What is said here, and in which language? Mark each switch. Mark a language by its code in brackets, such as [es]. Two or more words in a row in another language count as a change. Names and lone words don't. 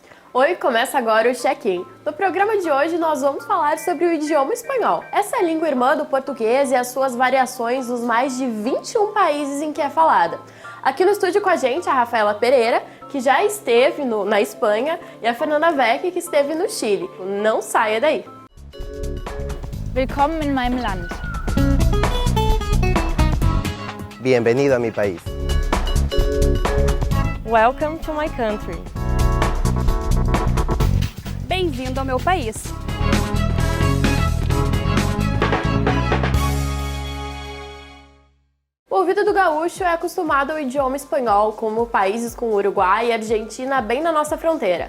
[pt] Oi, começa agora o Check-in. No programa de hoje nós vamos falar sobre o idioma espanhol. Essa é a língua irmã do português e as suas variações nos mais de 21 países em que é falada. Aqui no estúdio com a gente a Rafaela Pereira, que já esteve na Espanha, e a Fernanda Vecchi, que esteve no Chile. Não saia daí! [de] Willkommen in meinem Land. [es] Bienvenido a mi país. [en] Welcome to my country. [pt] Bem-vindo ao meu país. O ouvido do gaúcho é acostumado ao idioma espanhol, como países como Uruguai e Argentina bem na nossa fronteira.